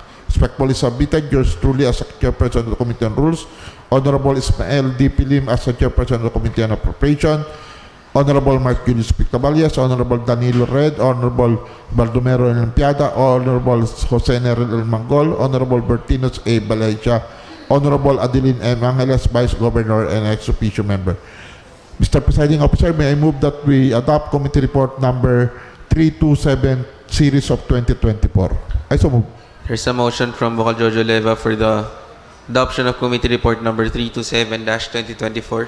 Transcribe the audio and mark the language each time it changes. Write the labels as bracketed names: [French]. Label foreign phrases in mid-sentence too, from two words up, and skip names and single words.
[English] Respectfully submitted, yours truly as a Chairperson of the Committee on Rules, Honorable Ismael D. Pilim as the Chairperson of the Committee on Appropriation, Honorable Mark Julius P. Caballas, Honorable Danilo Red, Honorable Baldomero Olimpiada, Honorable Jose Nerel El Mangol, Honorable Bertinos A. Balacia, Honorable Adeline M. Angeles, Vice Governor and [Latin] ex officio [English] member. Mr. Presiding Officer, may I move that we adopt Committee Report number 327, Series of 2024. I so move. There's a motion from Vocal Jojo Leva for the adoption of Committee Report number 327-2024.